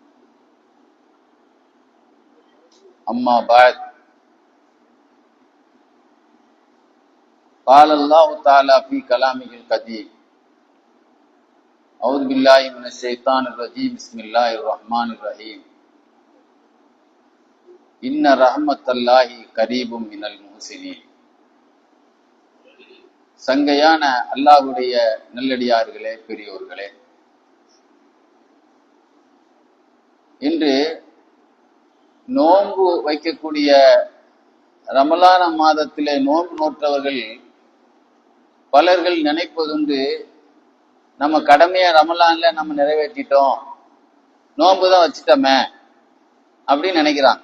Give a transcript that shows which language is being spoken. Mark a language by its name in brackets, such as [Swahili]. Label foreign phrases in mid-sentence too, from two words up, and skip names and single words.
[Arabic] أما بعد، قال الله تعالى في كلامه القديم: أعوذ بالله من الشيطان الرجيم، بسم الله الرحمن الرحيم. إن رحمة الله قريب من المحسنين. [Tamil] சங்கையான அல்லாஹ்வுடைய நல்லடியார்களே, பெரியோர்களே, இன்று நோன்பு வைக்கக்கூடிய ரமலான மாதத்திலே நோன்பு நோற்றவர்கள் பலர்கள் நினைப்பதுண்டு, நம்ம கடமையை ரமலான்ல நம்ம நிறைவேற்றிட்டோம், நோன்பு தான் வச்சுட்டோமே அப்படின்னு நினைக்கிறாங்க.